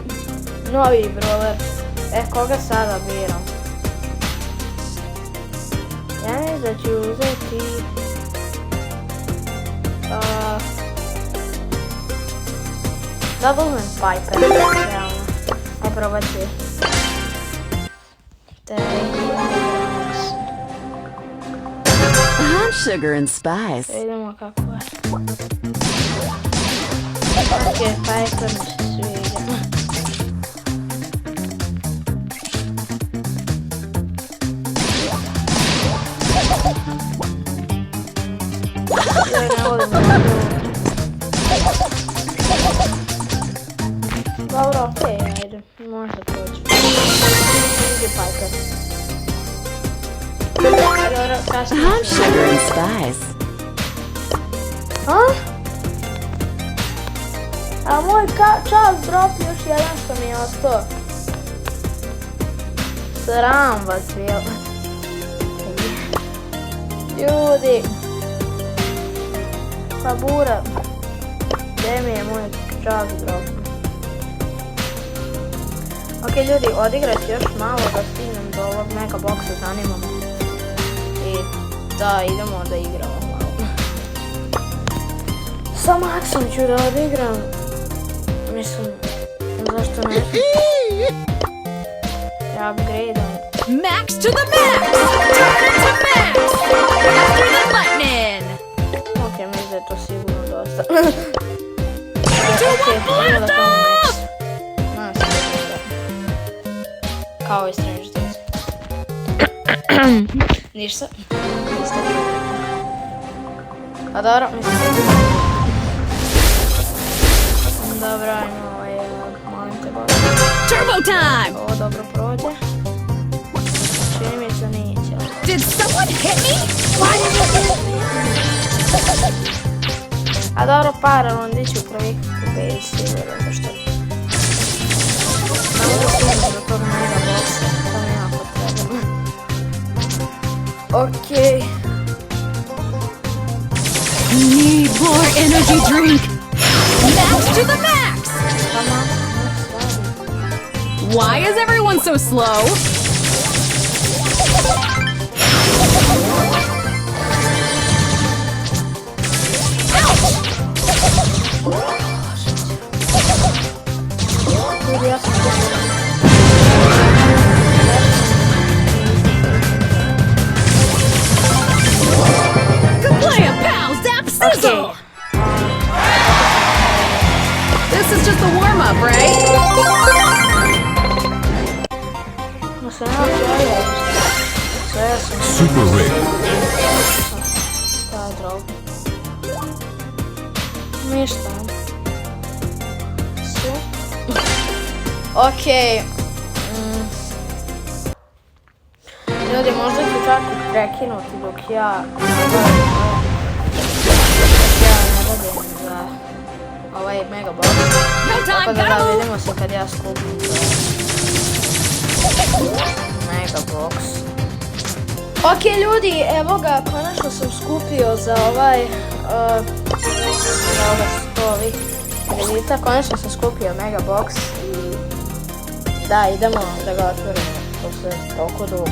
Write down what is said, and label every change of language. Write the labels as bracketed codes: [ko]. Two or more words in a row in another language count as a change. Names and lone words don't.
[bs] Novi brawler. Koga sada biram? Ja mislim da ću uzeti... Da uzmem Piper, realno. Aj probat ću. [en] Sugar and spice. [bs] Idemo kako je. Ok, Piper mi se sviđa. Ja ne volim da to. Dobro, okej, ajde, možda proći. Ide Piper. [en] Sugar and spice. [bs] A? A moj čas drop još jedan što mi je ostao. Sram vas bilo. Ljudi. Pa bura. Gdje mi je moj čas drop? Ok ljudi, odigrat ću još malo da stignem do ovog [en] mega boxa, [bs] zanima me. I da, idemo da igramo malo. Sa Maxom ću da odigram. Mislim, zašto ne? Ja upgradeam. [en] Max to the max! Turn it to max! After the lightning! [bs] Ok, mislim da je to sigurno dosta. [en] Do one blast off! [bs] Nadam se da je to. Kao i Stranger Things. Ništa. Ništa. Pa dobro, mislim da je to. Dobro, ajmo ovaj, molim te Bože. [en] Turbo time! [bs] Ovo dobro prođe. Čini mi se neće. [en] Did someone hit me? [bs] A dobro, par rundi ću prvih pobediti sigurno, zašto? Samo da stignem do tog [en] mega boxa, [bs] to mi jako treba. Okej. [en] Need more energy drink! Max to the max! Come on, Why is everyone so slow? [bs] ljudi, ja sam [en] Good play, pal! Zap sizzle! [bs] Okej. [en] This is just a warm-up, right? [bs] No se nema svoje, sve sam [en] Super Rare. [bs] taj drop. Ništa. Sve. Okej. Ljudi, možda ću čak i prekinuti dok ja ne radim za ovaj [en] mega box. [bs] No Tako [en] time, [bs] da [en] gotta move! [bs] vidimo se kad ja skupim [en] mega box. [bs] Ok ljudi, evo ga, konačno sam skupio za ovaj za ove 100 ovih kredita, konačno sam skupio [en] mega box [bs] i da, idemo da ga otvorimo posle toliko dugo.